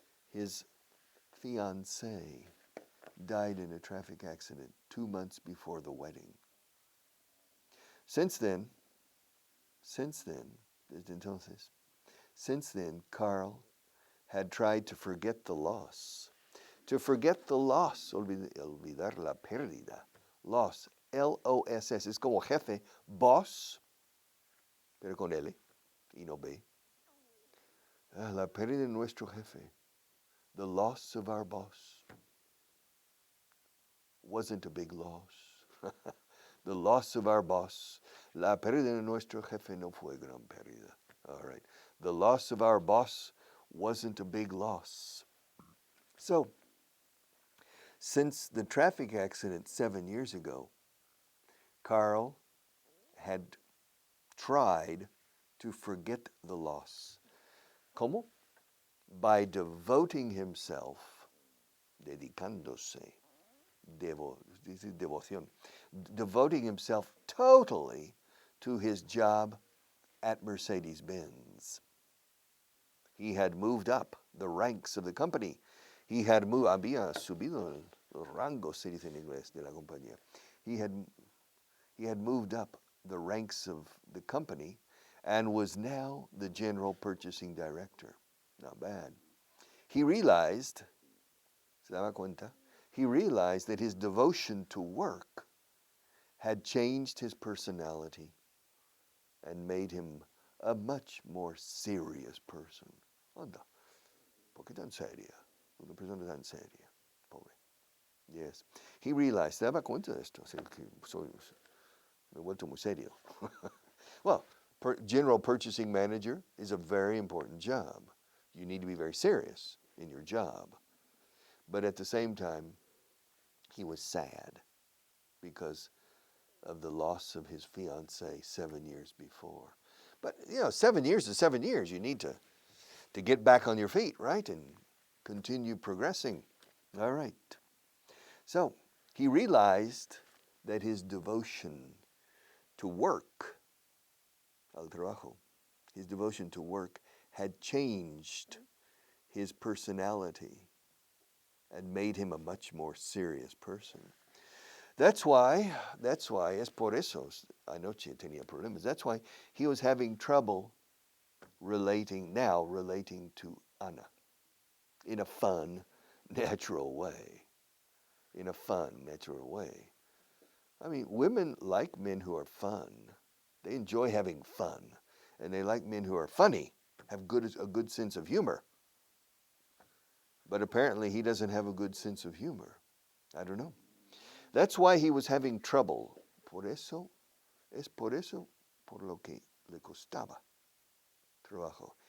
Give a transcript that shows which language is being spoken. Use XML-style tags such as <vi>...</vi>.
<en>His fiancée died in a traffic accident 2 months before the wedding. Since then,</en> <es>desde entonces,</es> <en>since then, Carl had tried to forget the loss. To forget the loss,</en> <es>olvidar la pérdida. Loss, L-O-S-S, es como jefe, boss, pero con L y no B. La pérdida de nuestro jefe.</es> <en>The loss of our boss wasn't a big loss. The loss of our boss.</en> <es>La pérdida de nuestro jefe no fue gran pérdida.</es> <en>All right. The loss of our boss wasn't a big loss. So, since the traffic accident 7 years ago, Carl had tried to forget the loss.</en> <es>¿Cómo?</es> <en>By devoting himself,</en> <es>dedicándose, devoción,</es> <en>devoting himself totally to his job at Mercedes-Benz. He had moved up the ranks of the company.</en> <es>Había subido los rangos, se dice en inglés, de la compañía.</es> <en>He had moved up the ranks of the company and was now the general purchasing director. Not bad. He realized,</en> <es>se daba cuenta,</es> <en>he realized that his devotion to work had changed his personality and made him a much more serious person.</en> <es>Anda, ¿por qué tan seria? Una persona tan seria, pobre. Yes.</es> <en>He realized,</en> <es>se daba cuenta de esto, me he vuelto muy serio.</es> <en>Well, general purchasing manager is a very important job. You need to be very serious in your job. But at the same time, he was sad because of the loss of his fiancée 7 years before. But, 7 years is 7 years. You need to get back on your feet, right? And continue progressing. All right. So he realized that his devotion to work,</en> <es>al trabajo,</es> <en>his devotion to work had changed his personality and made him a much more serious person. That's why,</en> <es>es por eso, anoche tenía problemas.</es> <en>That's why he was having trouble relating to Ana in a fun, natural way. In a fun, natural way. I mean, women like men who are fun. They enjoy having fun. And they like men who are funny, have a good sense of humor. But apparently he doesn't have a good sense of humor. I don't know. That's why he was having trouble.</en> <es>Por eso, por lo que le costaba trabajo.</es>